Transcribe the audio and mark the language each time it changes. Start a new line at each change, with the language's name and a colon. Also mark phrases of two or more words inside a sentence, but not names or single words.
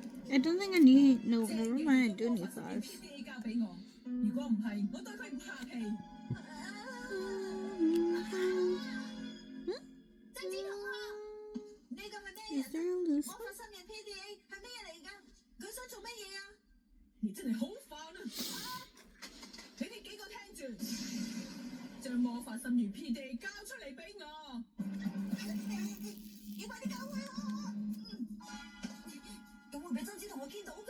English: I don't think I need. No, never mind. I do need 5s.
Cantonese: PDA 交俾我，如果唔係，我對佢唔客氣。曾子同學，呢個係咩
English: Is
Cantonese: 人
English: there a
Cantonese: 啊？
English: loose
Cantonese: 魔法心嘅 PDA 係咩嚟㗎？佢想做乜嘢啊？你真係好煩啊！你哋幾個聽住，將魔法心源 PDA 交出嚟俾我。要快啲交開我！咁會俾曾子同學見到㗎。